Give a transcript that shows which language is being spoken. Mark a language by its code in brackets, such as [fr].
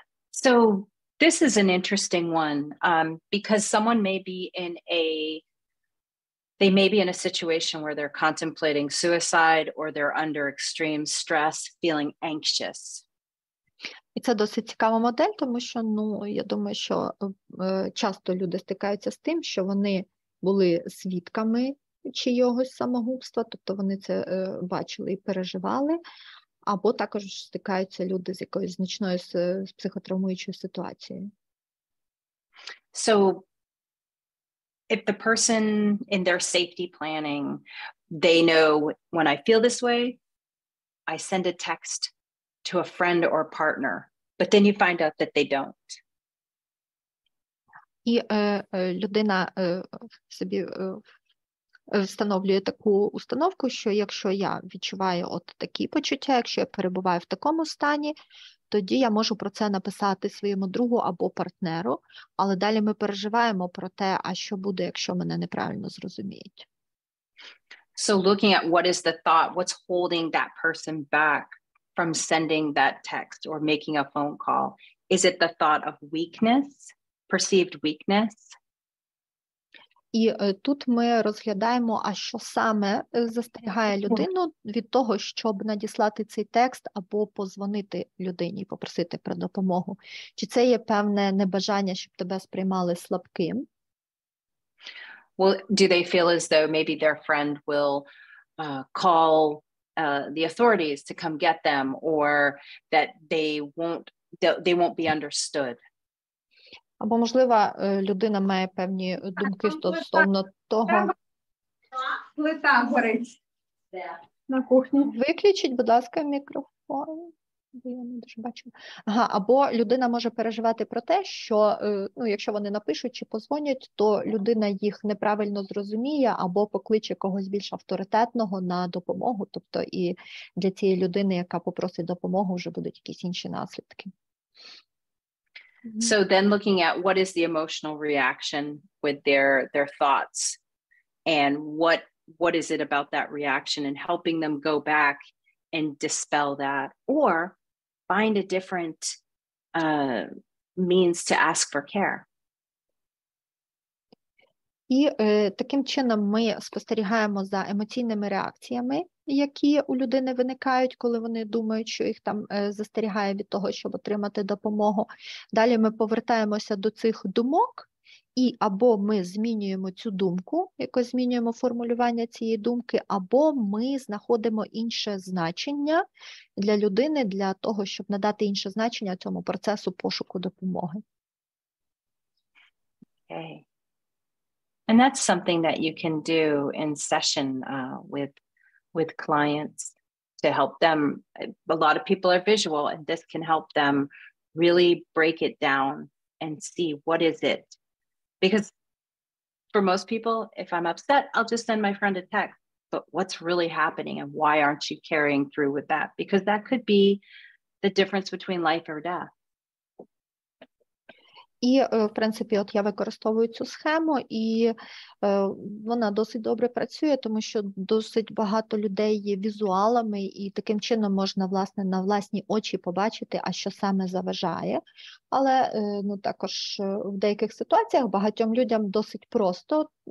[en] So this is an interesting one because someone may be in a situation where they're contemplating suicide or they're under extreme stress, feeling anxious. [uk] І це досить цікава модель, тому що, я думаю, що часто люди стикаються з тим, що вони були свідками чийогось самогубства, тобто вони це бачили і переживали, Або також стикаються люди з якоюсь значною з психотравмуючою ситуацією. [en] So if the person in their safety planning, they know when I feel this way, I send a text to a friend or partner, but then you find out that they don't. [uk] І людина собі встановлює таку установку, що якщо я відчуваю от такі почуття, якщо я перебуваю в такому стані, тоді я можу про це написати своєму другу або партнеру, але далі ми переживаємо про те, а що буде, якщо мене неправильно зрозуміють. [en] So looking at what is the thought, what's holding that person back from sending that text or making a phone call? Is it the thought of weakness, perceived weakness? [uk] І тут ми розглядаємо, а що саме застерігає людину від того, щоб надіслати цей текст або позвонити людині і попросити про допомогу. Чи це є певне небажання, щоб тебе сприймали слабким? [en] Well, do they feel as though maybe their friend will call the authorities to come get them, or that they won't be understood? [uk] Або, можливо, людина має певні думки стосовно того. Плита горить на кухні. Виключіть, будь ласка, мікрофон. Бо я не дуже бачу. Або людина може переживати про те, що якщо вони напишуть чи позвонять, то людина їх неправильно зрозуміє або покличе когось більш авторитетного на допомогу. Тобто і для цієї людини, яка попросить допомогу, вже будуть якісь інші наслідки. [en] So then looking at what is the emotional reaction with their thoughts, and what is it about that reaction, and helping them go back and dispel that, or find a different means to ask for care. [uk] І таким чином ми спостерігаємо за емоційними реакціями, які у людини виникають, коли вони думають, що їх там застерігає від того, щоб отримати допомогу. Далі ми повертаємося до цих думок, і або ми змінюємо цю думку, якось змінюємо формулювання цієї думки, або ми знаходимо інше значення для людини, для того, щоб надати інше значення цьому процесу пошуку допомоги. [en] Okay. And that's something that you can do in session with clients to help them. A lot of people are visual, and this can help them really break it down and see what is it. Because for most people, if I'm upset, I'll just send my friend a text. But what's really happening, and why aren't you carrying through with that? Because that could be the difference between life or death. [uk] І, в принципі, от я використовую цю схему, і вона досить добре працює, тому що досить багато людей є візуалами, і таким чином можна, власне, на власні очі побачити, а що саме заважає. Але також в деяких ситуаціях багатьом людям досить просто.